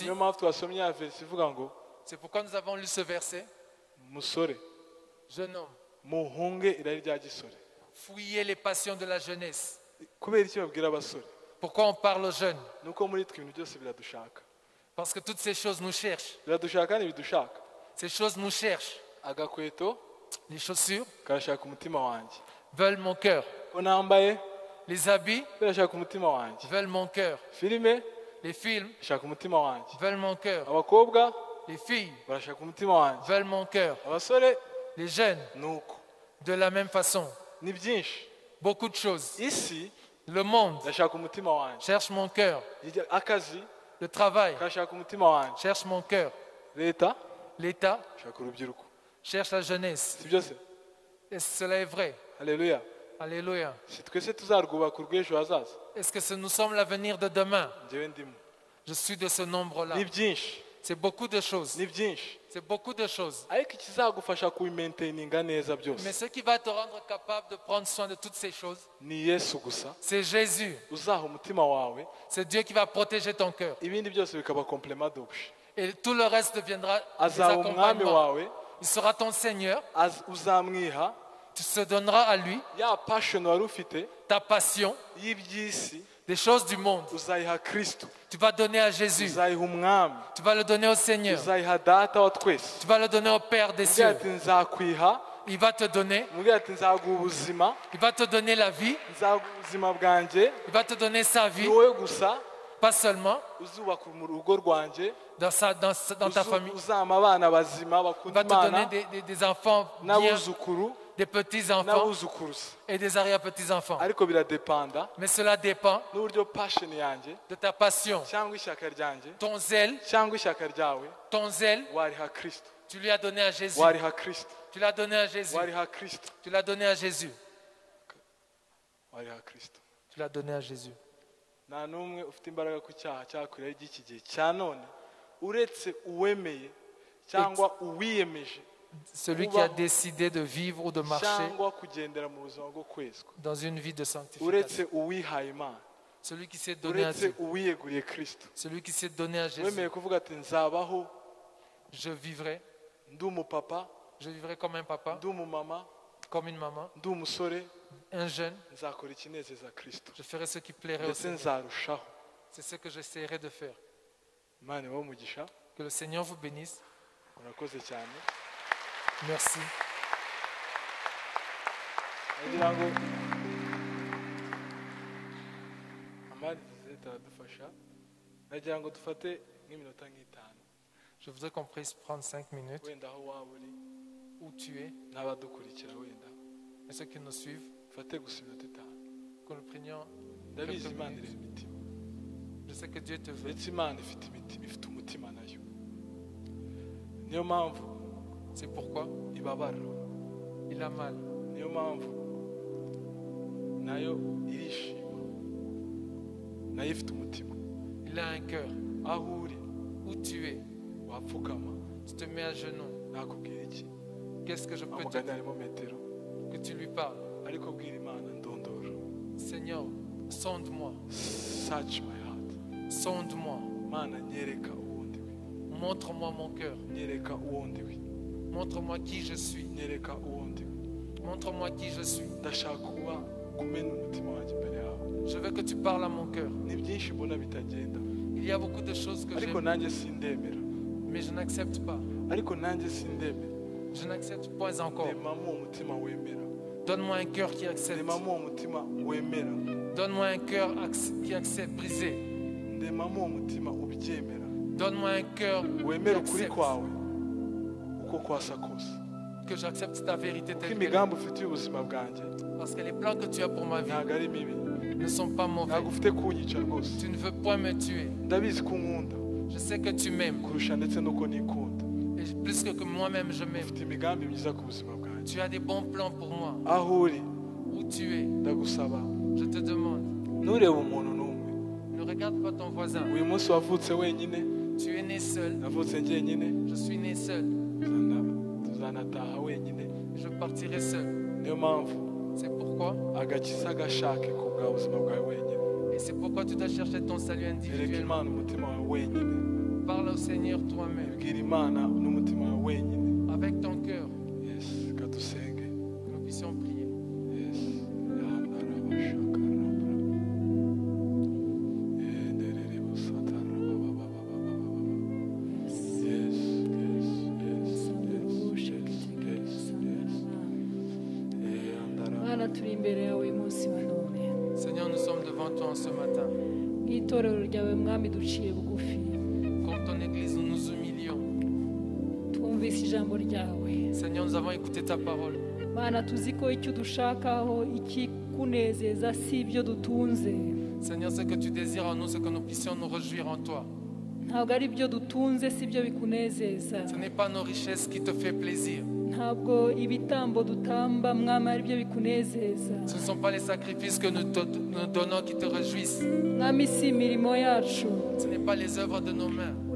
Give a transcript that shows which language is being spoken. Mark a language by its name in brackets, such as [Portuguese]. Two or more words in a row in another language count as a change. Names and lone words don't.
[Kinyarwanda] Niyo mpamvu twasomye ya verisi ivuga ngo [French] C'est pourquoi nous avons lu ce verset. [Kinyarwanda] musore [French] Jeune homme, [Kinyarwanda] muhunge irari rya gisore. [French] fuyez les passions de la jeunesse. [Kinyarwanda] Kubera iki babwira abasore? [French] Pourquoi on parle aux jeunes? [Kinyarwanda] Nuko muri twe ibintu byose biradushaka, [French] Parce que toutes ces choses nous cherchent. [Kinyarwanda] biradushaka ntibidushaka. [French] Ces choses nous cherchent. [Kinyarwanda] Agakweto [French] Les chaussures [Kinyarwanda] karashaka umutima wanjye, [French] veulent mon cœur. [Kinyarwanda] ko nambaye [French] Les habits [Kinyarwanda] birashaka umutima wanjye, [French] veulent mon cœur. [Kinyarwanda] filime [French] Les films [Kinyarwanda] ishaka umutima wanjye, [French] veulent mon cœur. [Kinyarwanda] abakobwa [French] Les filles [Kinyarwanda] barashaka umutima wanjye, [French] veulent mon cœur. [Kinyarwanda] abasore [French] Les jeunes, [Kinyarwanda] nuko. [French] de la même façon. [Kinyarwanda] Ni byinshi. [French] Beaucoup de choses. [Kinyarwanda] Isi [French] Le monde [Kinyarwanda] irashaka umutima wanjye, [French] cherche mon cœur. [Kinyarwanda] akazi [French] Le travail [Kinyarwanda] karashaka umutima wanjye, [French] cherche mon cœur. [Kinyarwanda] leta [French] L'État [Kinyarwanda] ishaka urubyiruko, [French] cherche la jeunesse. [Kinyarwanda] si byose? [French] Et cela est vrai. [Kinyarwanda] Haleluya. [French] Alléluia. [Kinyarwanda] Si twese tuzarwubaka urw'ejo hazaza, [French] Est-ce que nous sommes l'avenir de demain? [Kinyarwanda] njyewe ndimo. [French] Je suis de ce nombre-là. [Kinyarwanda] Ni byinshi, [French] C'est beaucoup de choses. [Kinyarwanda] ni byinshi, [French] C'est beaucoup de choses. [Kinyarwanda] ariko ikizagufasha kubimainteninga neza [French] Mais [Kinyarwanda] byose [French] ce qui va te rendre capable de prendre soin de toutes ces choses, [Kinyarwanda] ni Yesu gusa. [French] c'est Jésus. [Kinyarwanda] Uzaha umutima wawe, [French] C'est Dieu qui va protéger ton cœur. [Kinyarwanda] ibindi byose bikaba [French] complement d'objet. Et tout le reste deviendra des [Kinyarwanda] Azaba umwami [French] accompagnements. [Kinyarwanda] wawe, [French] Il sera ton Seigneur. [Kinyarwanda] uzamwiha [French] Tu se donneras à lui [Kinyarwanda] ya passion wari ufite [French] ta passion, [Kinyarwanda] y'iby'isi, [French] des choses du monde. [Kinyarwanda] uzayiha Kristo, [French] Tu vas donner à Jésus. [Kinyarwanda] uzayiha umwami, [French] Tu vas le donner au Seigneur. [Kinyarwanda] uzayiha data wa twese. [French] Tu vas le donner au Père des [Kinyarwanda] Mubwira [French] cieux. [Kinyarwanda] ati nzakwiha, [French] Il va te donner. [Kinyarwanda] mubwira ati nzaguha ubuzima, [French] Il va te donner la vie. [Kinyarwanda] nzaguha ubuzima bwanjye, [French] Il va te donner sa [Kinyarwanda] ni [French] vie. [Kinyarwanda] wowe gusa [French] Pas seulement [Kinyarwanda] uzubaka mu rugo rwanjye, [French] dans ta famille. [Kinyarwanda] uzama abana bazima [French] Il [Kinyarwanda] bakunda [French] va te donner [Kinyarwanda] Imana [French] des enfants bien, [Kinyarwanda] n'abuzukuru [French] des petits-enfants [Kinyarwanda] n'abuzukuruza. [French] et des arrière-petits-enfants. [Kinyarwanda] Ariko biradepanda [French] Mais cela dépend [Kinyarwanda] n'uburyo passion yanjye [French] de ta passion. [Kinyarwanda] cyangwa ishyaka ryanjye [French] Ton zèle, [Kinyarwanda] cyangwa ishyaka ryawe [French] ton zèle, [Kinyarwanda] wariha Kristo, [French] tu lui as donné à Jésus. [Kinyarwanda] wariha Kristo, [French] Tu l'as donné à Jésus. [Kinyarwanda] wariha Kristo, [French] Tu l'as donné à Jésus. [Kinyarwanda] wariha Kristo. [French] Tu l'as donné à Jésus. [Kinyarwanda] Nta n'umwe ufite imbaraga ku cyaha cyakwiriye ry'iki gihe cya none uretse uwemeye cyangwa uwiyemeje [French] Celui qui a décidé de vivre ou de marcher [Kinyarwanda] cyangwa kugendera mu buzima bwo kwezwa, [French] dans une vie de sanctification. [Kinyarwanda] uretse uwihaye Imana, [French] Celui qui s'est donné à [Kinyarwanda] uretse [French] Dieu. [Kinyarwanda] uwiyeguriye Kristo, [French] Celui qui s'est donné à Jésus. [Kinyarwanda] wemeye kuvuga ati nzabaho [French] Je vivrai. [Kinyarwanda] ndi umupapa, [French] Je vivrai comme un papa, [Kinyarwanda] ndi umumama, [French] comme une maman, [Kinyarwanda] ndi umusore, [French] un jeune. [Kinyarwanda] nzakora ikinezeza Kristo [French] Je ferai ce qui plairait au [Kinyarwanda] ndetse [French] Seigneur. [Kinyarwanda] nzarushaho. [French] C'est ce que j'essaierai de faire. [Kinyarwanda] Imana ibahe umugisha, [French] Que le Seigneur vous bénisse. [Kinyarwanda] murakoze cyane. [French] Merci. [Kinyarwanda] Nagira ngo amari zizahita aradufasha, nagira ngo dufate nk'iminota nk'itanu, [French] Je voudrais qu'on puisse prendre 5 minutes [Kinyarwanda] wenda aho waba uri [French] où tu es [Kinyarwanda] n'abadukurikira, wenda [French] et ceux qui nous suivent, [Kinyarwanda] ufate gusa iminota itanu. [French] que nous prenions [Kinyarwanda] Ndabizi [French] quelques [Kinyarwanda] Imana [French] minutes. [Kinyarwanda] ireba imitima, [French] Je sais que Dieu te veut. [Kinyarwanda] ndetse Imana ifite imitima, ifite umutima nayo, niyo mpamvu [French] C'est pourquoi [Kinyarwanda] ibabara, [French] il a mal. [Kinyarwanda] niyo mpamvu nayo irishima, nayo ifite umutima. [French] Il a un cœur. [Kinyarwanda] Aho uri [French] Où tu es, [Kinyarwanda] wapfukama, [French] tu te mets à genoux. [Kinyarwanda] nakubwira iki? [French] Qu'est-ce que je peux te [Kinyarwanda] Amugani [French] dire? [Kinyarwanda] harimo metero, [French] Que tu lui parles. [Kinyarwanda] ariko bwira Imana ndondora, [French] Seigneur, sonde-moi. [English] search my heart. [French] Sonde-moi. [Kinyarwanda] Mana nyereka uwo ndiwe, [French] Montre-moi mon cœur. [Kinyarwanda] nyereka uwo ndiwe, [French] Montre-moi qui je suis. [Kinyarwanda] nyereka uwo ndiwe. [French] Montre-moi qui je suis. [Kinyarwanda] ndashaka kuba kumena umutima wanjye imbere yawe. [French] Je veux que tu parles à mon cœur. [Kinyarwanda] Ni byinshi mbona bitagenda, [French] Il y a beaucoup de choses que [Kinyarwanda] ariko [French] j'aime, [Kinyarwanda] nanjye sindemera, [French] mais je n'accepte pas. [Kinyarwanda] ariko nanjye sindemera. [French] Je n'accepte pas encore. [Kinyarwanda] Ndemamo uwo mutima wemera, [French] Donne-moi un cœur qui accepte. [Kinyarwanda] ndemamo uwo mutima wemera, [French] Donne-moi un cœur qui accepte brisé. [Kinyarwanda] ndemamo uwo mutima ubyemera, [French] Donne-moi un cœur qui [Kinyarwanda] wemera ukuri [French] accepte. [Kinyarwanda] kwawe uko kwasa kose, [French] Que j'accepte ta vérité [Kinyarwanda] kuko [French] telle qu'elle est. [Kinyarwanda] imigambi ufitiye ubuzima bwanjye [French] Parce que les plans que tu as pour ma vie [Kinyarwanda] ntabwo ari mibi, [French] ne sont pas mauvais. [Kinyarwanda] ntabwo ufite kunyica rwose. [French] Tu ne veux point me tuer. [Kinyarwanda] Ndabizi ko unkunda [French] Je sais que tu m'aimes. [Kinyarwanda] kurusha ndetse n'uko nikunda. [French] Et plus que moi-même, je m'aime. [Kinyarwanda] Ufite imigambi myiza ku buzima bwanjye. [French] Tu as des bons plans pour moi. [Kinyarwanda] Aho uri [French] Où tu es, [Kinyarwanda] ndagusaba [French] je te demande. [Kinyarwanda] nturebe umuntu n'umwe. [French] Ne regarde pas ton voisin. [Kinyarwanda] Uyu munsi wavutse wenyine, [French] Tu es né seul. [Kinyarwanda] navutse njyenyine, [French] Je suis né seul. [Kinyarwanda] tuzanataha wenyine. [French] Je partirai seul. [Kinyarwanda] Niyo mpamvu [French] C'est pourquoi. [Kinyarwanda] agakiza gashake ku bwa buzima bwawe wenyine. [French] Et c'est pourquoi tu dois chercher ton salut [Kinyarwanda] Ereka [French] individuellement. [Kinyarwanda] Imana umutima wawe wenyine. [French] Parle au Seigneur toi-même. [Kinyarwanda] Bwira Imana n'umutima wawe wenyine. [French] Avec ton cœur, [Kinyarwanda] Yes, kadusenge. [French] que nous puissions prier. [Kinyarwanda] Yes. Mana turi imbere yawe uyu munsi wa none [French] Seigneur, nous sommes devant toi en ce matin. [Kinyarwanda] nk'itorero ryawe mwami duciye bugufi [French] Comme ton Église, nous nous humilions. [Kinyarwanda] twumvise ijambo ryawe [French] Seigneur, nous avons écouté ta parole. [Kinyarwanda] Mana tuzi ko icyo udushakaho ikikunezeza si ibyo dutunze [French] Seigneur, ce que tu désires en nous, c'est que nous puissions nous réjouir en toi. [Kinyarwanda] ntabwo ari ibyo dutunze si byo bikunezeza [French] Ce n'est pas nos richesses qui te fait plaisir. [Kinyarwanda] ntabwo ibitambo dutamba mwami ari byo bikunezeza [French] Ce ne sont pas les sacrifices que nous donnons qui te réjouissent. [Kinyarwanda] mwami si imirimo yacu [French] Ce n'est pas les œuvres de nos mains.